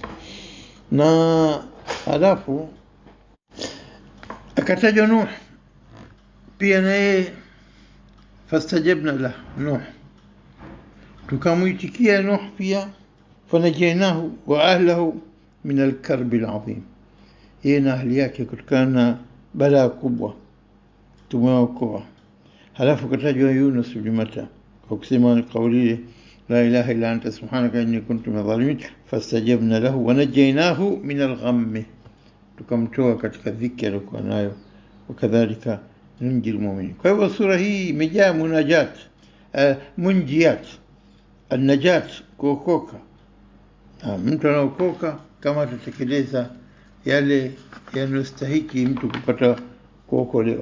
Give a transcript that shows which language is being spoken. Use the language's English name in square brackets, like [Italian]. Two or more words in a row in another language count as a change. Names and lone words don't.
[Swahili] Na halafu akatajwa Nuh pia, naye [Arabic] فاستجبنا له [Swahili] Nuh, tukamwitikia Nuh pia. [Arabic] فنجيناه وأهله من الكرب العظيم, [Swahili] yeye na ahli yake kutokana na balaa kubwa tumeokoa. Halafu katajwa Yunus bin Matta kwa kusema kauli [Arabic] لا إله إلا أنت سبحانك إني كنت من الظالمين. فاستجبنا له ونجيناه من الغم, [Swahili] tukamtoa katika dhiki aliyokuwa nayo. [Arabic] وكذلك ننجي المؤمنين. [Swahili] Kwa hivyo sura hii imejaa munajat, munjiyat, an-najat, kuokoka. Mtu anaokoka kama atatekeleza yale yanayostahiki mtu kupata kuokolewa.